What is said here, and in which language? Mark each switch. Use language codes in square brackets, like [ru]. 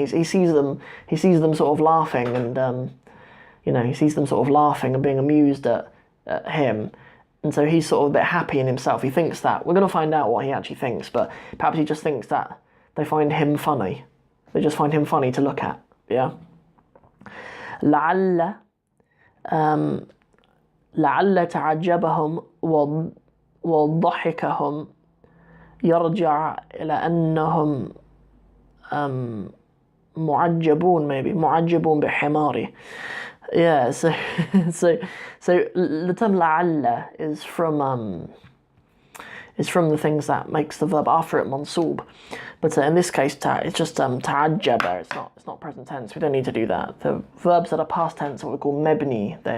[en] He sees them sort of laughing, and you know, he sees them sort of laughing and being amused at him, and so he's sort of a bit happy in himself. He thinks that we're going to find out what he actually thinks, but perhaps he just thinks that they find him funny. They just find him funny to look at. Yeah. [ar] لعل تعجبهم وضحكهم يرجع إلى أنهم معجبون, [en] maybe [ar] معجبون بحماري. [en] Yeah, so the term لعل is from the things that makes the verb after it mansoob, but in this case it's just تعجب. It's not present tense. We don't need to do that. The verbs that are past tense are what we call mebni.